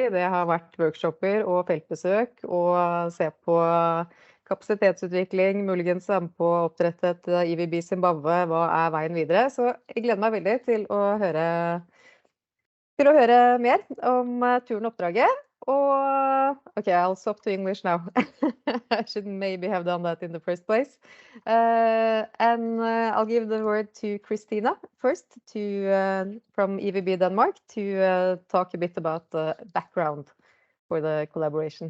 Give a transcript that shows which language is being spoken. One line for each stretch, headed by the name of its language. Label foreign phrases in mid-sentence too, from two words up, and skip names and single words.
Norwegian: Det har vært workshopper og feltbesøk og se på kapasitetsutvikling, muligens være med på å opprette et EWB Zimbabwe, hva er veien videre. Så jeg gleder meg veldig til å høre mer om turen og oppdraget.
English: Okay, I'll swap to English now. I should maybe have done that in the first place. And I'll give the word to Christina first from EWB Denmark to talk a bit about the background for the collaboration.